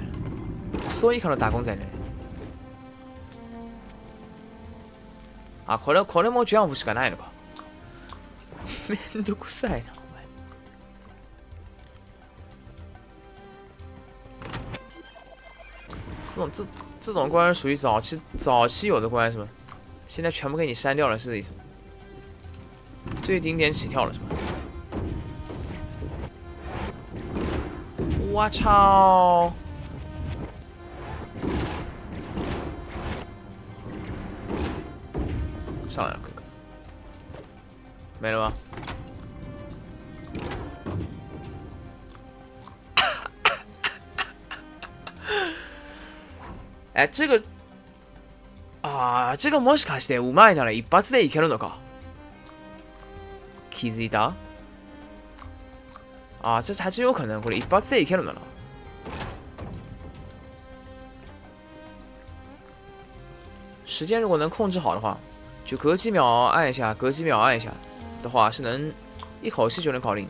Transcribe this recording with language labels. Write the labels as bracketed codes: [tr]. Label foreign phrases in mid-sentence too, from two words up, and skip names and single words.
[ja] そういうの打工仔ね。あ、これもジャンプしかないのか。めんどくさいな、お前。 [zh] 这种关属于早期有的关是吧？现在全部给你删掉了，是这意思吗？最顶点起跳了是吧？我操！上来了，哥哥，没了吗？ [ja] 哎，这个もしかしてうまいなら一発でいけるのか？気づいた？ [zh] 这还真有可能， [ja] これ一発でいけるんだな。 [zh] 时间如果能控制好的话，就隔几秒按一下，隔几秒按一下的话，是能一口气就能搞定。